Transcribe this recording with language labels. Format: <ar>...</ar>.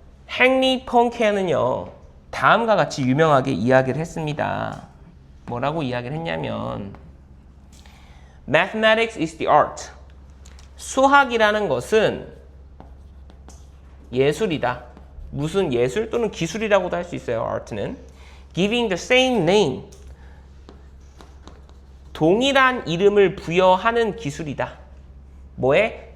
<ko>행리 펑케는요, 다음과 같이 유명하게 이야기를 했습니다. 뭐라고 이야기를 했냐면</ko> <en>Mathematics is the art.</en> <ko>수학이라는 것은 예술이다. 무슨 예술 또는 기술이라고도 할 수 있어요. art는</ko> <en>giving the same name,</en> <ko>동일한 이름을 부여하는 기술이다. 뭐에?</ko>